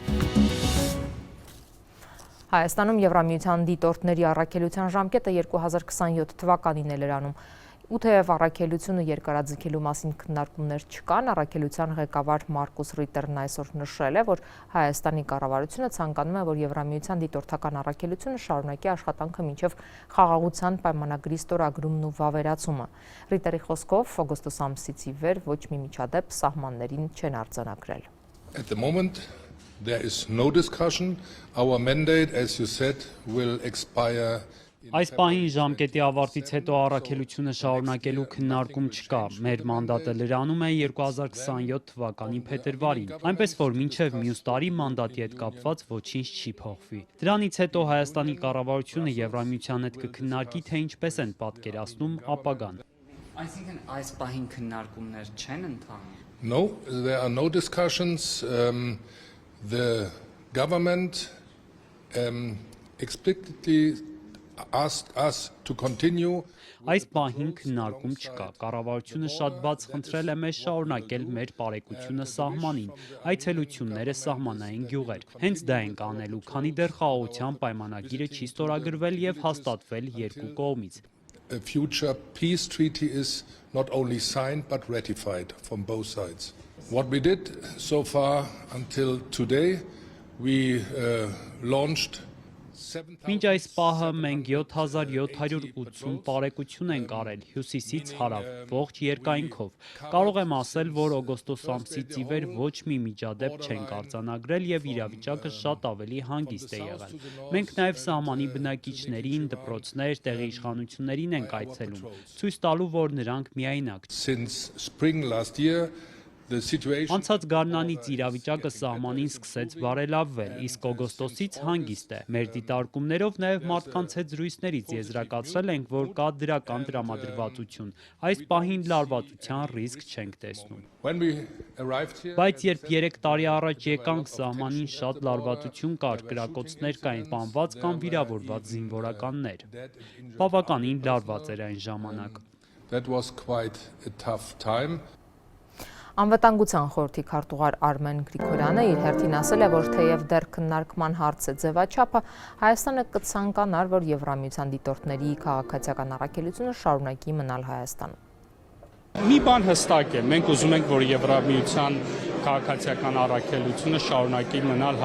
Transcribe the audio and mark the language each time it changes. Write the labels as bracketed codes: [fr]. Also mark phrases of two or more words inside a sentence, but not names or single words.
[hy] Հայաստանում Եվրամիության դիտորդների առաքելության ժամկետը 2027 թվականին է լրանում։ Ու թեև առաքելությունը երկարաձգելու մասին քննարկումներ չկան, առաքելության ղեկավար Մարկուս Ռիտերն այսօր նշել է, որ Հայաստանի կառավարությունը ցանկանում է, որ Եվրամիության դիտորդական առաքելությունը շարունակի աշխատանքը մինչև խաղաղության պայմանագրի ստորագրումն ու վավերացումը։ Ռիտերի խոսքով օգոստոս ամսից ի վեր ոչ մի միջադեպ սահմաններին չեն արձանագրել։ [en] At the moment there is no discussion. Our mandate, as you said, will expire. [hy] Այս պահին ժամկետի ավարտից հետո առաքելությունը շարունակելու քննարկում չկա։ Մեր մանդատը լրանում է 2027 թվականի փետրվարին, այնպես որ մինչև մյուս տարի մանդատի հետ կապված ոչինչ չի փոխվի։ Դրանից հետո Հայաստանի կառավարությունը Եվրամիության հետ կքննարկի, թե ինչպես են պատկերացնում ապագան։ Այսինքն այս պահին քննարկումներ չեն ընթանում։ [en] No, there are no discussions. The government explicitly asked us to continue. [hy] Այս պահին քննարկում չկա։ Կառավարությունը շատ բաց խնդրել է մեզ շարունակել մեր բարեկությունը սահմանին, այցելությունները սահմանային գյուղեր։ Հենց դա ենք անելու, քանի դեռ խաղաղության պայմանագիրը չի ստորագրվել եւ հաստատվել երկու կողմից։ [en] A future peace treaty is not only signed but ratified from both sides. What we did so far until today, we launched [hy] Մինչ այս պահը մենք 7780 բարեկություն ենք արել հյուսիսից հարավ, ողջ երկայնքով։ Կարող եմ ասել, որ օգոստոս ամսից ի վեր ոչ մի միջադեպ չենք արձանագրել եւ իրավիճակը շատ ավելի հանգիստ է եղել։ Մենք նաեւ սահմանի բնակիչներին, դպրոցներ, տեղի իշխանություններին ենք այցելում, ցույց տալու, որ նրանք միայնակ [en] Since spring last year, The situation [hy] Անցած գարնանից իրավիճակը սահմանին սկսեց բարելավվել, իսկ օգոստոսից հանգիստ է։ Մեր դիտարկումներով նաև մարդկանց հետ զրույցներից եզրակացրել ենք, որ կա դրական տրամադրվածություն։ Այս պահին լարվածության ռիսկ չենք տեսնում։ [en] when we arrived here, [hy] Բայց երբ 3 տարի առաջ եկանք, սահմանին շատ լարվածություն կար, կրակոցներ կային, սպանված կամ վիրավորված զինվորականներ։ Բավականին լարված էր այն ժամանակ։ [en] that was quite a tough time. [hy] Անվտանգության խորհրդի քարտուղար Արմեն Գրիգորյանը իր հերթին ասել է, որ թեև դեռ քննարկման հարց է ձևաչափը, Հայաստանը կցանկանար, որ Եվրամիության դիտորդների քաղաքացիական առաքելությունը շարունակի մնալ Հայաստանում։ Մի բան հստակ է, մենք ուզում ենք, որ Եվրամիության քաղաքացիական առաքելությունը շարունակի մնալ